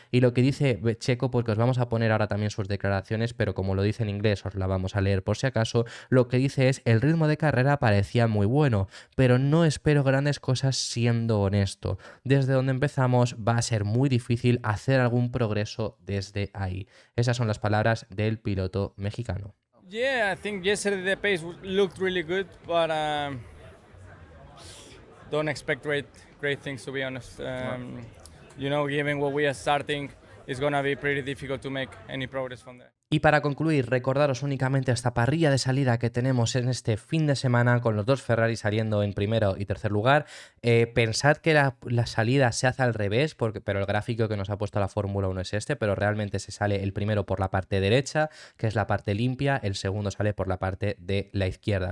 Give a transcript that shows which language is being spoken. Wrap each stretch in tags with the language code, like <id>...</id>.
<es>Y lo que dice Checo, porque os vamos a poner ahora también sus declaraciones, pero como lo dice en inglés, os la vamos a leer por si acaso. Lo que dice es: el ritmo de carrera parecía muy bueno, pero no espero grandes cosas siendo honesto. Desde donde empezamos va a ser muy difícil hacer algún progreso desde ahí. Esas son las palabras del piloto mexicano.</es> <en>Yeah, I think yesterday the pace looked really good, but don't expect great things, to be honest. You know, given what we are starting, it's gonna be pretty difficult to make any progress from there.</en> <es>Y para concluir, recordaros únicamente esta parrilla de salida que tenemos en este fin de semana con los dos Ferrari saliendo en primero y tercer lugar. Pensad que la salida se hace al revés, pero el gráfico que nos ha puesto la Fórmula 1 es este, pero realmente se sale el primero por la parte derecha, que es la parte limpia, el segundo sale por la parte de la izquierda.</es>